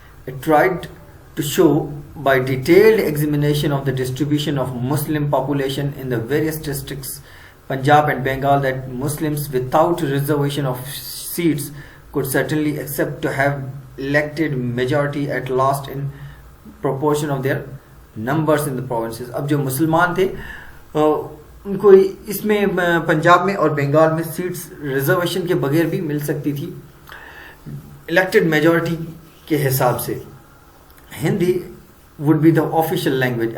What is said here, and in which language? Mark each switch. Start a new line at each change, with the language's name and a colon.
English: It tried to show by detailed examination of the distribution of Muslim population in the various districts, Punjab and Bengal, that Muslims without reservation of seats could certainly accept to have elected majority at last in proportion of their numbers in the provinces.
Urdu: اب جو مسلمان تھے ان کو اس میں پنجاب میں اور بنگال میں seats reservation کے بغیر بھی مل سکتی تھی الیکٹڈ میجورٹی کے حساب سے.
English: Hindi would be the official language.